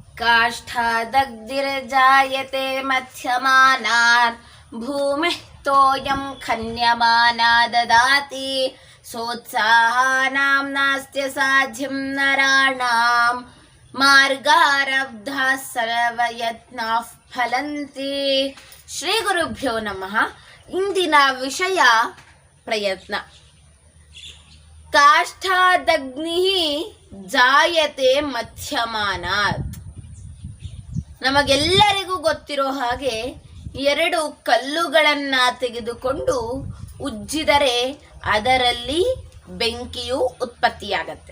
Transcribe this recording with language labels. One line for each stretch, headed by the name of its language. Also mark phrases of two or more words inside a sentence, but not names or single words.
Sanskrit: काष्ठादग्धिर्जायते मध्यमानात् भूमिः तोयं खन्यमाना ददाति सोत्साहानां नास्त्य साध्यं नराणां मार्गारब्धाः सर्वयत्नाः ಫಲಂತಿ. ಶ್ರೀ ಗುರುಭ್ಯೋ ನಮಃ.
Kannada: ಇಂದಿನ ವಿಷಯ ಪ್ರಯತ್ನ.
Sanskrit: ಕಾಷ್ಠಾದಗ್ನಿ ಜಾಯತೆ ಮಧ್ಯಮಾನಾತ್.
Kannada: ನಮಗೆಲ್ಲರಿಗೂ ಗೊತ್ತಿರೋ ಹಾಗೆ ಎರಡು ಕಲ್ಲುಗಳನ್ನ ತೆಗೆದುಕೊಂಡು ಉಜ್ಜಿದರೆ ಅದರಲ್ಲಿ ಬೆಂಕಿಯು ಉತ್ಪತ್ತಿಯಾಗತ್ತೆ.